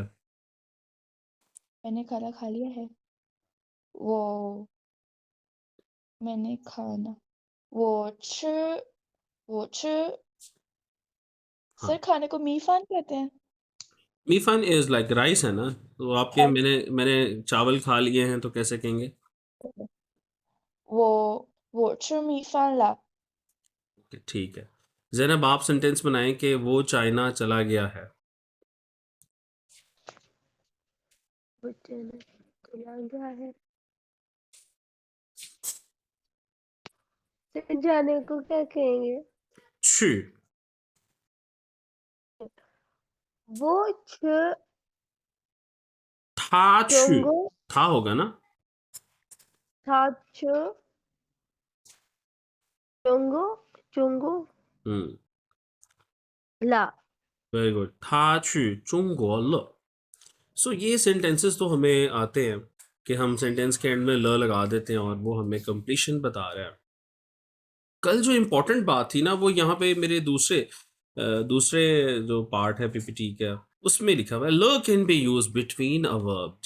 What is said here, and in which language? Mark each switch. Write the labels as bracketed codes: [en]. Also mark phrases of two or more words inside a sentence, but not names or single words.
[hi] मैंने खाना खा लिया है। वो मैंने खाना वो吃 हाँ। सर खाने को मीफान कहते हैं। मीफान [en] is like rice [hi] है ना, तो आपके मैंने चावल खा लिए हैं तो कैसे कहेंगे? [zh] वो 吃米饭了। [hi] ठीक है। ज़ैनब आप सेंटेंस बनाएं कि वो चाइना चला गया है। वो चला चला गया है। फिर जाने को क्या कहेंगे? [zh] 去 वो छ 他去 चोंगो [hi] था होगा ना। [zh] 他去中国中国 हम्म ला [en] very good. [zh] 他去中国了। [hi] सो ये सेंटेंसेस तो हमें आते हैं कि हम सेंटेंस के एंड में ल लगा देते हैं और वो हमें कंप्लीशन बता रहा है। कल जो इम्पोर्टेंट बात थी ना वो यहाँ पे मेरे दूसरे जो पार्ट है पीपीटी का उसमें लिखा हुआ है ल [en] can be use between a verb.